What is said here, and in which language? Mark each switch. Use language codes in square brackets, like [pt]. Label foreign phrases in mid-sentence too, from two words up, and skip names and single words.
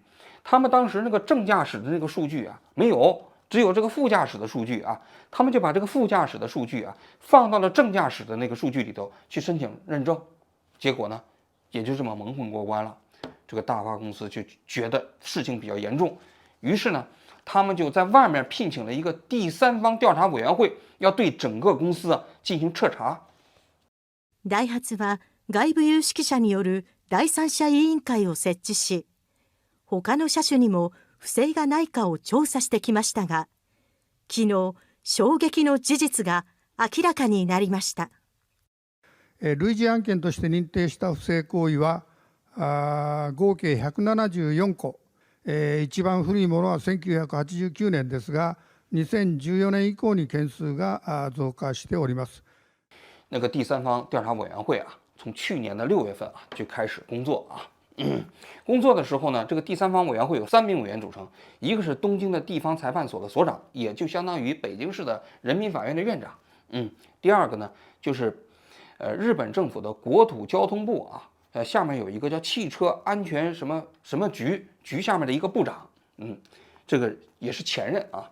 [zh] 他们当时那个正驾驶的那个数据啊没有，只有这个副驾驶的数据啊，他们就把这个副驾驶的数据啊放到了正驾驶的那个数据里头去申请认证，结果呢也就这么蒙混过关了。这个大发公司就觉得事情比较严重，于是呢他们就在外面聘请了一个第三方调查委員会，要对整个公司进行彻查。 [ja] ダイハツは外部有識者による第三者委員会を設置し、他の車種にも不正がないかを調査してきましたが、昨日衝撃の事実が明らかになりました。類似案件として認定した不正行為は合計174個、一番古いものは1989年ですが、2014年以降に件数が増加しております。 [zh] 那个第三方调查委员会啊，从去年的6月份啊就开始工作啊。工作的时候呢，这个第三方委员会有3名委员组成，一个是东京的地方裁判所的所长，也就相当于北京市的人民法院的院长。第二个呢就是日本政府的国土交通部啊，下面有一个叫汽车安全什么什么局下面的一个部长，这个也是前任啊。